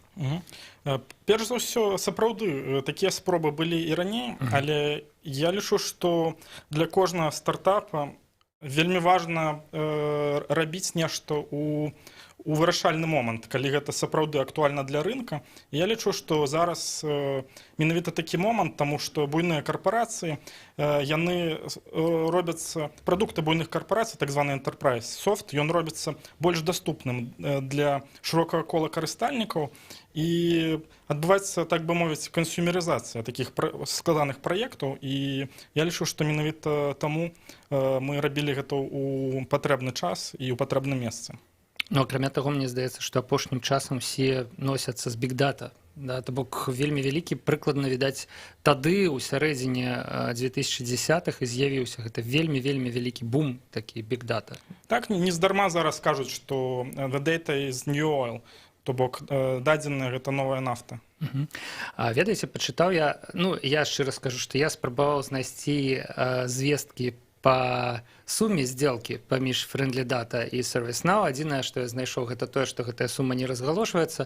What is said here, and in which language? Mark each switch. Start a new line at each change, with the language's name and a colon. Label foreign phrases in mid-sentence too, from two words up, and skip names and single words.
Belarusian: Перш за ўсё, сапраўды, такія спробы былі і раней, але я лічу, што для кожнага стартапа вельмі важна рабіць нешта у вырашальны момант, калі гэта сапраўды актуальна для рынка. Я лічу, што зараз менавіта такі момант, таму што буйныя карпорацыі, яны робяцца, прадукты буйных карпорацый, так званы
English: enterprise soft,
Belarusian: ён робіцца больш даступным для шырокага кола карыстальнікаў, і адбываецца, так бы мовіць, кансюмерызацыя такіх складаных праектаў, і я лічу, што менавіта таму мы рабілі гэта ў патрэбны час і ў патрэбным месцы. Ну, акрамя таго, мне здаецца, што апошнім часам усе носяцца з бig-дата. Да, то бок вельмі вялікі, прыкладна відаць, тады ў сярэдзіне 2010-х і з'явіўся гэта вельмі вялікі бум, такі биг-дата. Так, нездарма зараз кажуць, што
English: the data is new oil,
Belarusian: то бок дадзеныя гэта новая нафта. А ведаеце, пачытаў я, я шчыра скажу, што я спрабаваў знайсці звесткі па суме сделкі паміж Friendly Data і ServiceNow. Адзінае, што я знайшоў, гэта тое, што гэтая сума не разгалошваецца.